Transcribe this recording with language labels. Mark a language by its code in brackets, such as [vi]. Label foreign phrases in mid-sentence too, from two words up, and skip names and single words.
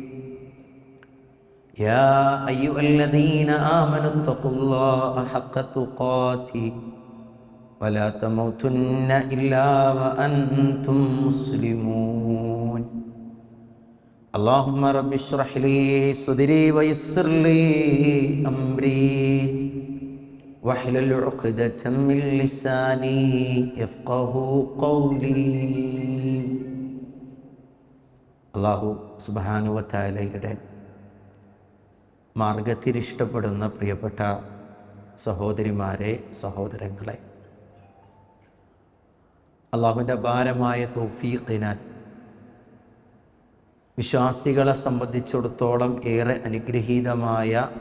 [ar] يا أيها الذين آمنوا اتقوا الله حق تقاته ولا تموتن إلا وأنتم مسلمون. اللهم رب اشرح لي صدري ويسر لي أمري واحلل عقدة من لساني يفقه قولي. [ml] അല്ലാഹു [ar] سبحانه وتعالى [ml] മാർഗത്തിൽ ഇഷ്ടപ്പെടുന്ന പ്രിയപ്പെട്ട സഹോദരിമാരെ, സഹോദരങ്ങളെ, അല്ലാഹുവിൻ്റെ അപാരമായ തൗഫീഖിനാൽ വിശ്വാസികളെ സംബന്ധിച്ചിടത്തോളം ഏറെ അനുഗ്രഹീതമായ